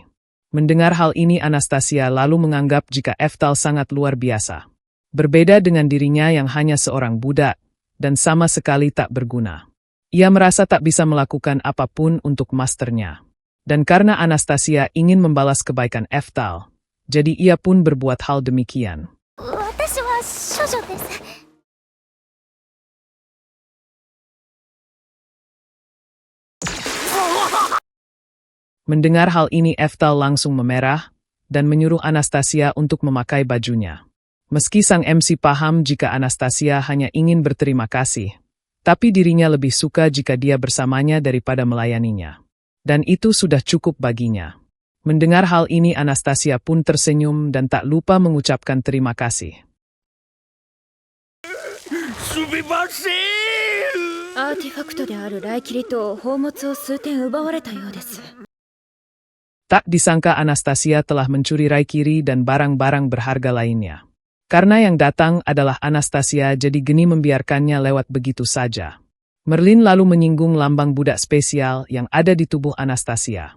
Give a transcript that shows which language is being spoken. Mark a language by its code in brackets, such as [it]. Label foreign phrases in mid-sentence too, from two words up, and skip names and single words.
[id] Mendengar hal ini Anastasia lalu menganggap jika Eftal sangat luar biasa. Berbeda dengan dirinya yang hanya seorang budak, dan sama sekali tak berguna. Ia merasa tak bisa melakukan apapun untuk masternya. Dan karena Anastasia ingin membalas kebaikan Eftal, jadi ia pun berbuat hal demikian. [ja] 私は処女です。 [id] Mendengar hal ini Eftal langsung memerah, dan menyuruh Anastasia untuk memakai bajunya. Meski sang MC paham jika Anastasia hanya ingin berterima kasih, tapi dirinya lebih suka jika dia bersamanya daripada melayaninya. Dan itu sudah cukup baginya. Mendengar hal ini Anastasia pun tersenyum dan tak lupa mengucapkan terima kasih. [ja] すみません。アーティファクトである雷霧と宝物を数点奪われたようです。 [id] Tak disangka Anastasia telah mencuri Raikiri dan barang-barang berharga lainnya. Karena yang datang adalah Anastasia jadi geni membiarkannya lewat begitu saja. Merlin lalu menyinggung lambang budak spesial yang ada di tubuh Anastasia.